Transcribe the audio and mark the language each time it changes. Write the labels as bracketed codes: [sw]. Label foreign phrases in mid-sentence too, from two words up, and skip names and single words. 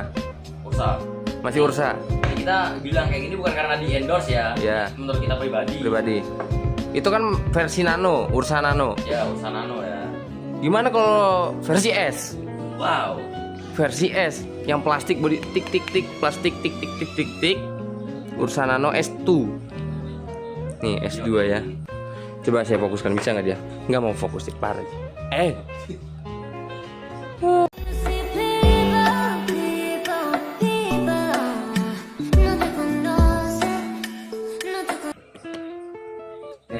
[id] Ursa. Masih Ursa Ini kita bilang kayak gini bukan karena di endorse ya. Ya. Menurut kita pribadi. Itu kan versi Nano, Ursa Nano. Ya, Ursa Nano ya. Gimana kalau versi S? Wow. Versi S yang plastik body tik tik tik, plastik tik tik tik tik tik. Ursa Nano S2. Nih S2 ya. Coba saya fokuskan, bisa nggak dia? Nggak mau fokus, parah. Oke.